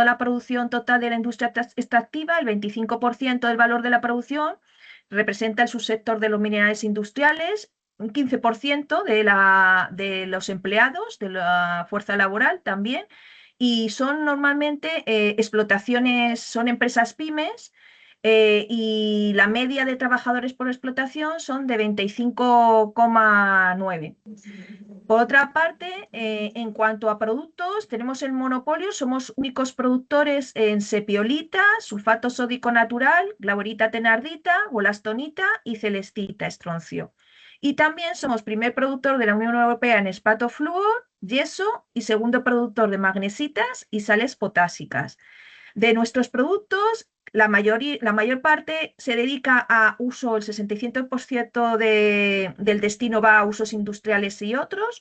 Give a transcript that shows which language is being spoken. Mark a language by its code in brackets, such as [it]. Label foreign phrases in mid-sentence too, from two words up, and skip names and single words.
[es] la producción total de la industria extractiva, el 25% del valor de la producción representa el subsector de los minerales industriales, un 15% de los empleados, de la fuerza laboral también, y son normalmente explotaciones, son empresas pymes y la media de trabajadores por explotación son de 25,9. Por otra parte, en cuanto a productos, tenemos el monopolio, somos únicos productores en sepiolita, sulfato sódico natural, glauberita thenardita, wollastonita y celestita, estroncio. Y también somos primer productor de la Unión Europea en espatoflúor, yeso y segundo productor de magnesitas y sales potásicas. De nuestros productos, la mayor parte se dedica a uso, el 65% del destino va a usos industriales y otros.